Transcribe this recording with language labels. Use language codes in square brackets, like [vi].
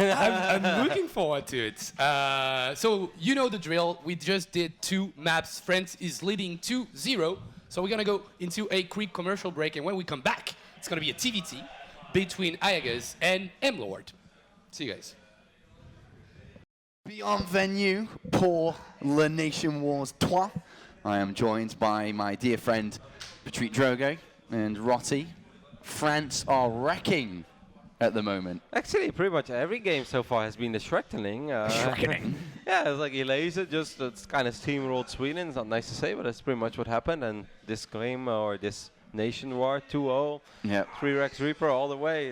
[en] I'm looking forward to it. So you know the drill. We just did 2 maps. France is leading 2-0. So we're going to go into a quick commercial break. And when we come back, it's going to be a TVT between Ayagas and M-Lord. See you guys. [fr] Beyond venue pour le NationWars 3. [en] I am joined by my dear friend Patrick Drogo and Rotti. France are wrecking at the moment. Actually, pretty much every game so far has been the Schrechtening. Yeah, it's like Elisa just kind of steamrolled Sweden. It's not nice to say, but that's pretty much what happened. And this game or this Nation War 2-0, 3 Rex Reaper all the way.